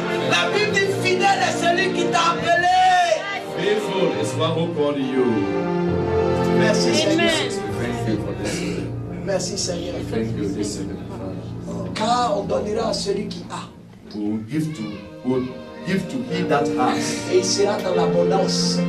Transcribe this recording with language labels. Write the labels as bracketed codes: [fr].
[fr] La Bible dit fidèle est celui qui t'a appelé. [en] Faithful is one who called you. [fr] Merci Seigneur. [en] Amen. We thank you for this. [fr] Merci Seigneur. [en] Thank you this evening, Father. [fr] Car on donnera à celui qui a. [en] We will give to who give to he that has, [fr] et il sera dans l'abondance.